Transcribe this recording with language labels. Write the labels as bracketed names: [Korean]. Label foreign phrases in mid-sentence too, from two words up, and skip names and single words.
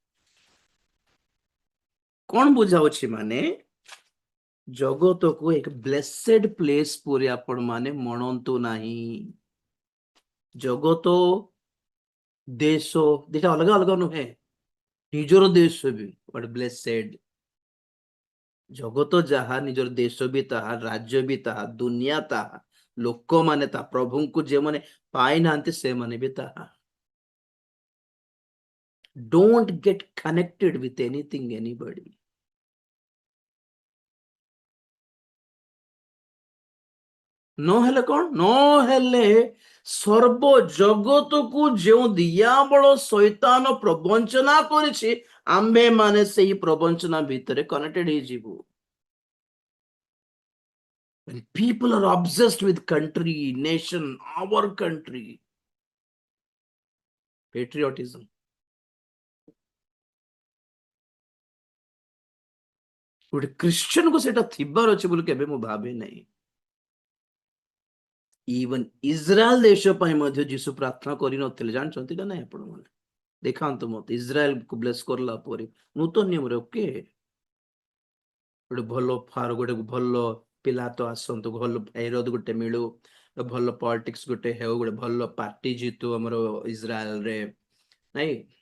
[Odia] କଣ ବୁଝାଉଛି? ମାନେ ଜଗତକୁ ଏକ [English] blessed place [Odia] ପରି ଆପଣ ମାନେ ମଣନ୍ତୁ ନାହିଁ। ଜଗତ ଦେଶ ଦିଟା ଅଲଗା ଅଲଗା ନୁହେଁ। ନିଜର ଦେଶ ବି [English] what blessed [Odia] ଜଗତ ଯାହା ନିଜର ଦେଶ ବି ତାହା ରାଜ୍ୟ ବି ତାହା ଦୁନିଆ ତାହା ଲୋକମାନେ ତାହା ପ୍ରଭୁଙ୍କୁ ଯେଉଁମାନେ ପାଇନାହାନ୍ତି ସେମାନେ ବି ତାହା [English] don't get connected with anything anybody [Odia] ନହେଲେ କଣ ନହେଲେ ସର୍ବ ଜଗତକୁ ଯେଉଁ ଦିଆବଳ ଶୈତାନ ପ୍ରବଞ୍ଚନା କରିଛି ଆମ୍ଭେ ମାନେ ସେହି ପ୍ରବଞ୍ଚନା ଭିତରେ କନେକ୍ଟେଡ ହେଇଯିବୁ [English] when people are obsessed with country nation our country patriotism [Odia] ଗୋଟେ ଖ୍ରୀଷ୍ଟିଆନକୁ ସେଟା ଥିବାର ଅଛି ବୋଲି କେବେ ମୁଁ ଭାବେ ନାହିଁ ଇଭନ୍ ଇସ୍ରାଏଲ ଦେଶ ପାଇଁ ମଧ୍ୟ ଯୀଶୁ ପ୍ରାର୍ଥନା କରିନଥିଲେ ଜାଣିଛନ୍ତି ନା ନାହିଁ ଆପଣମାନେ ଦେଖାନ୍ତୁ ମତେ ଇସ୍ରାଏଲକୁ ବ୍ଲେସ୍ କରିଲା ପରେ ନୂତନ ନିୟମରେ ଓକେ ଗୋଟେ ଭଲ ଗୋଟେ ଭଲ ପିଲା ତ ଆସନ୍ତୁ ଭଲ ହେରୋଦ ଗୋଟେ ମିଳୁ ଭଲ ପଲିଟିକ୍ସ ଗୋଟେ ହେଉ ଗୋଟେ ଭଲ ପାର୍ଟି ଜିତୁ ଆମର ଇସ୍ରାଏଲରେ ନାଇଁ